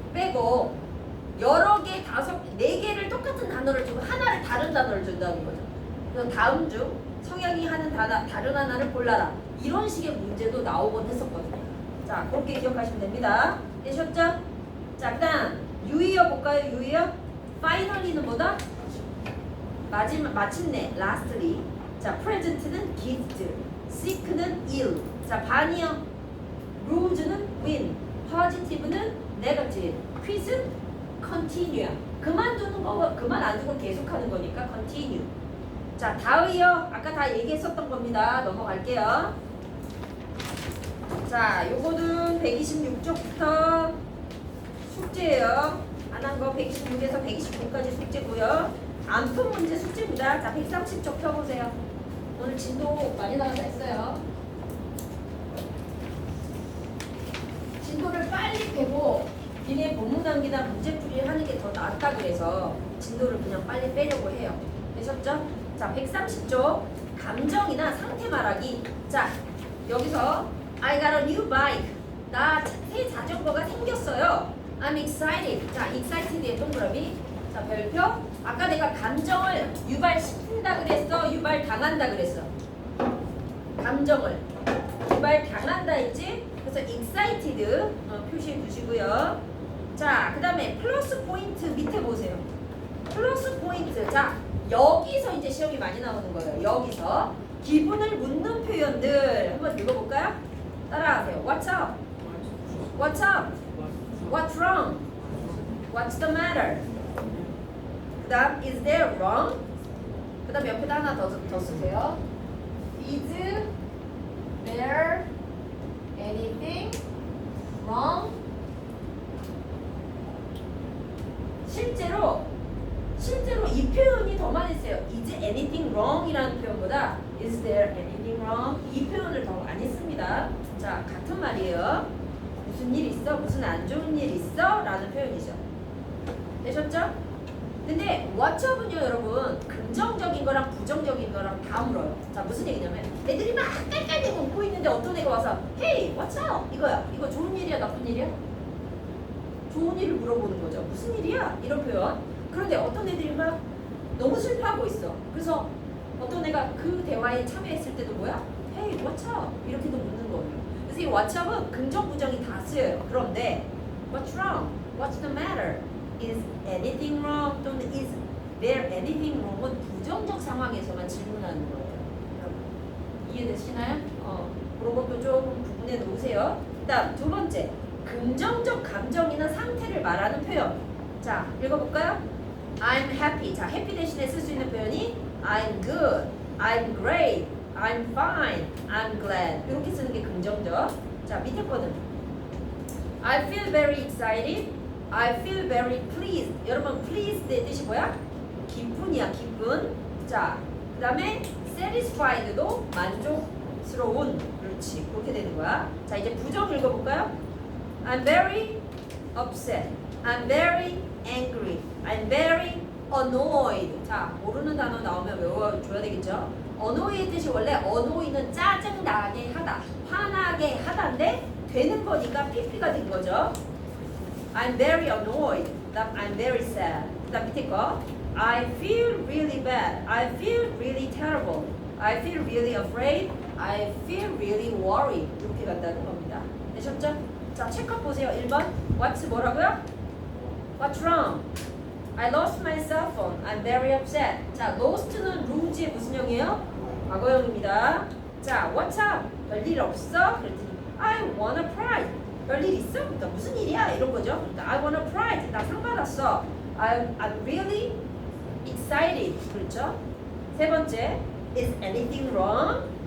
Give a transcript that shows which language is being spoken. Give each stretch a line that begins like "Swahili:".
Korean: 빼고 여러 개, 4개를 똑같은 단어를 주고 하나를 다른 단어를 준다는 거죠. 그래서 다음 중 성향이 하는 다른 하나를 골라라. 이런 식의 문제도 나오곤 했었거든요. 자, 그렇게 기억하시면 됩니다. 되셨죠? 자, 그 다음 유의어 볼까요? 유의어? finally는 뭐다? 마침내, lastly. 자, present는 gift, sick는 ill. 자, 반이요. lose는 win, positive는 negative, quit은 continue. 그만두는 거, 그만 안 두고 계속하는 거니까 continue. 자, 다의어 아까 다 얘기했었던 겁니다. 넘어갈게요. 자, 요거는 126쪽부터 숙제예요. 안 한 거 126에서 129까지 숙제고요. 안 푼 문제 숙제입니다. 자, 130쪽 펴보세요. 오늘 진도 많이 나와서 했어요. 진도를 빨리 빼고 니네 본문암기나 문제풀이 하는 게 더 낫다 그래서 진도를 그냥 빨리 빼려고 해요. 되셨죠? 자, 130쪽 감정이나 상태 말하기.
English: 자, 여기서 I got a new bike.
Korean: 나 새 자전거가 생겼어요.
English: I'm excited.
Korean: 자, excited의 동그라미. 자, 별표. 아까 내가 감정을 유발시킨다 그랬어? 유발당한다 그랬어? 감정을 유발당한다 했지? 그래서 excited 표시해 두시고요. 자, 그 다음에 플러스 포인트 밑에 보세요. 플러스 포인트. 자, 여기서 이제 시험이 많이 나오는 거예요. 여기서 기분을 묻는 표현들 한번 읽어볼까요? 따라하세요.
English: What's up? What's up? What's wrong? What's the matter? 그 다음 is there wrong?
Korean: 그 다음 옆에다 하나 더 쓰세요.
English: Is there anything wrong?
Korean: 실제로 이 표현이 더 많이 써요.
English: Is anything wrong?
Korean: 이라는 표현보다
English: Is there anything wrong?
Korean: 이 표현을 더 많이 씁니다. 자, 같은 말이에요. 무슨 일 있어? 무슨 안 좋은 일 있어? 라는 표현이죠. 되셨죠? 근데 what's up은요, 여러분, 긍정적인 거랑 부정적인 거랑 다 물어요. 자, 무슨 얘기냐면 애들이 막 깔깔대고 웃고 있는데 어떤 애가 와서
English: Hey, what's up?
Korean: 이거야. 이거 좋은 일이야, 나쁜 일이야? 좋은 일을 물어보는 거죠. 무슨 일이야? 이런 표현. 그런데 어떤 애들이 막 너무 슬퍼하고 있어. 그래서 어떤 애가 그 대화에 참여했을 때도 뭐야?
English: Hey, what's up?
Korean: 이렇게도 묻는 거예요. 그래서 what's it, what's up은 긍정 부정이 다 쓰여요.
English: 그런데 what's wrong, what's the matter, is anything wrong 또는 is there anything wrong
Korean: 은 부정적 상황에서만 질문하는 거예요. 여러분 이해되시나요? 그런 것도 좀 구분해 놓으세요. 그다음 두 번째, 긍정적 감정이나 상태를 말하는 표현. 자, 읽어볼까요?
English: I'm happy.
Korean: 자, happy 대신에 쓸 수 있는 표현이
English: I'm good, I'm great, I'm fine, I'm glad.
Korean: 이렇게 쓰는 게 긍정적. 자, 밑에 거는
English: I feel very excited, I feel very pleased.
Korean: 여러분, pleased의 뜻이 뭐야? 기쁜이야, 기쁜. 자, 그 다음에 satisfied도 만족스러운. 그렇지, 그렇게 되는 거야. 자, 이제 부정 읽어볼까요?
English: I'm very upset, I'm very angry, I'm very annoyed.
Korean: 자, 모르는 단어 나오면 외워줘야 되겠죠? annoy의 뜻이 원래 annoy는 짜증나게 하다, 화나게 하다인데 되는 거니까 pp가 된 거죠.
English: I'm very annoyed. 그다음 I'm very sad. 그다음 밑에 거 I feel really bad. I feel really terrible. I feel really afraid. I feel really worried.
Korean: 이렇게 간다는 겁니다. 되셨죠? 자, 체크업 보세요. 1번. What's 뭐라고요?
English: What's wrong? I lost my cell phone. I'm very upset.
Korean: 자, lost는 lose의 무슨 형이에요? 과거형입니다. 자,
English: what's up?
Korean: 별일 없어?
English: 그랬더니 I wanna cry.
Korean: 별일 있어? 그러니까 무슨 일이야? 이런 거죠.
English: 그러니까 I wanna cry.
Korean: 나 상 받았어.
English: I'm really excited.
Korean: 그렇죠?
English: 세 번째, is anything wrong?